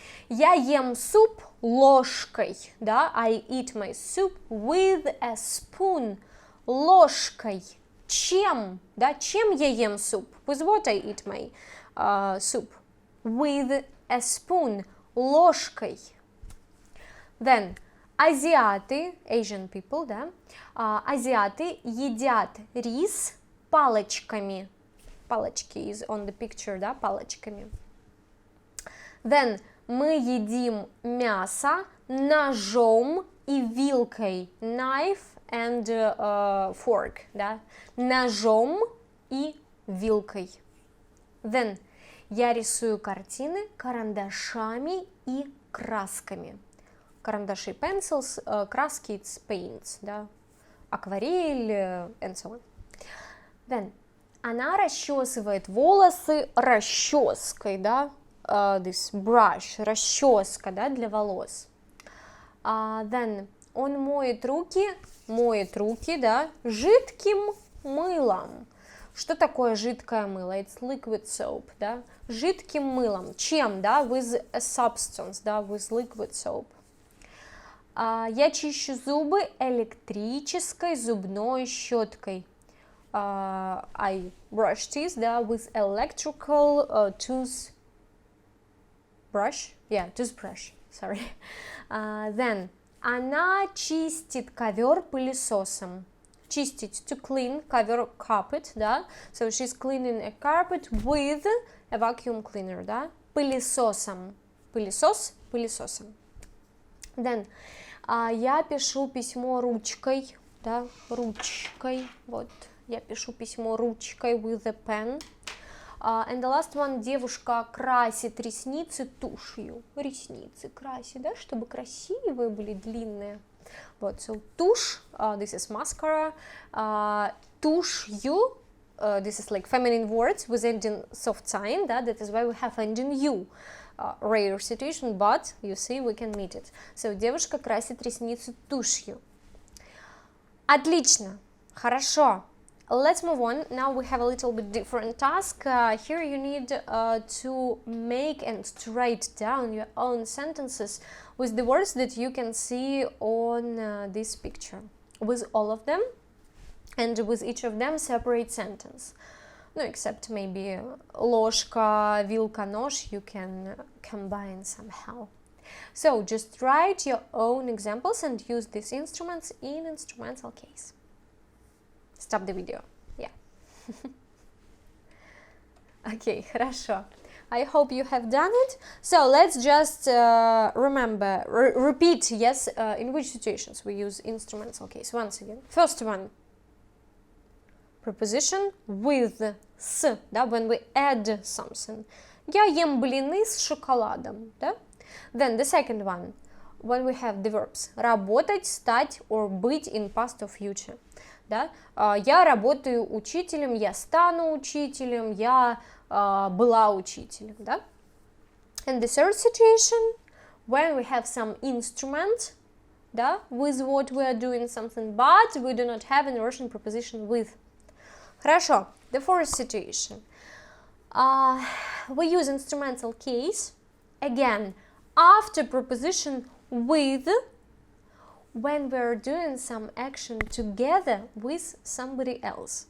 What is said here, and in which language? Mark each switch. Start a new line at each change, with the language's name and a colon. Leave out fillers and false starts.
Russian: Я ем суп ложкой, да,
English: I eat my soup with a spoon,
Russian: ложкой. Чем, да, чем я ем суп?
English: With what I eat my soup? With a spoon,
Russian: ложкой. Then, азиаты,
English: Asian people,
Russian: да, азиаты едят рис палочками.
English: Палочки is on the picture,
Russian: да, палочками. Then, мы едим мясо ножом и вилкой.
English: Knife and fork,
Russian: да, ножом и вилкой. Then, я рисую картины карандашами и красками.
English: Карандаши pencils, краски it's paints, да, акварель and so on.
Russian: Then, она расчесывает волосы расческой, да,
English: this brush,
Russian: расческа, да, для волос. Then, он моет руки, да, жидким мылом. Что такое жидкое мыло?
English: It's liquid soap,
Russian: да, жидким мылом. Чем, да,
English: with a substance, да, with liquid soap.
Russian: Я чищу зубы электрической зубной щеткой.
English: I brush teeth, да, with electrical toothbrush. Yeah, toothbrush, sorry.
Russian: Then, она чистит ковер пылесосом.
English: Чистить, to clean, ковер carpet, да. So she's cleaning a carpet with a vacuum cleaner, да.
Russian: Пылесосом. Пылесос, пылесосом. Then, я пишу письмо ручкой, да, ручкой, вот, я пишу письмо ручкой
English: with a pen. And the last one,
Russian: девушка красит ресницы тушью, ресницы красит, да, чтобы красивые были, длинные.
English: Вот, so тушь, this is mascara, тушью, this is like feminine words with ending soft sign, да, that is why we have ending you. Rare situation, but you see we can meet it.
Russian: So, девушка красит ресницы тушью. Отлично, хорошо.
English: Let's move on. Now we have a little bit different task. Here you need to make and to write down your own sentences with the words that you can see on this picture, with all of them, and with each of them separate sentence. No, except maybe ложка, вилка, нож, you can combine somehow. So just write your own examples and use these instruments in instrumental case. Stop the video. Yeah. Okay, хорошо. I hope you have done it. So let's just remember, repeat, yes, in which situations we use instrumental case. Once again. First one. Preposition with, с, да, when we add something.
Russian: Я ем блины с шоколадом, да?
English: Then the second one, when we have the verbs работать, стать or быть in past or future, да?
Russian: Я работаю учителем, я стану учителем, я была учителем, да?
English: And the third situation, when we have some instrument, да, with what we are doing something, but we do not have in Russian preposition with. Хорошо. The fourth situation. We use instrumental case, again, after preposition with, when we're doing some action together with somebody else.